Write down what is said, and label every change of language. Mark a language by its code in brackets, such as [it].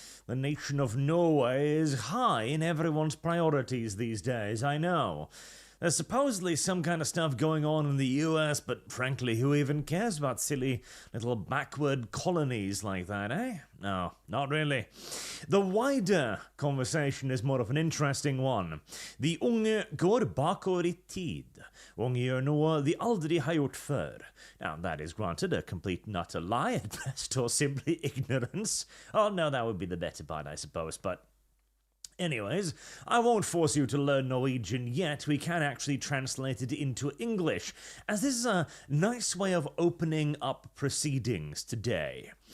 [en] The nation of Norway is high in everyone's priorities these days, I know. There's supposedly some kind of stuff going on in the US, but frankly, who even cares about silly little backward colonies like that, eh? No, not really. The wider conversation is more of an interesting one. [no] De unge går bakover I tid. Unge gjør noe de aldri har gjort før. [en] Now, that is granted a complete and utter lie at best, or simply ignorance. Oh, no, that would be the better part, I suppose, but... Anyways, I won't force you to learn Norwegian yet. We can actually translate it into English, as this is a nice way of opening up proceedings today.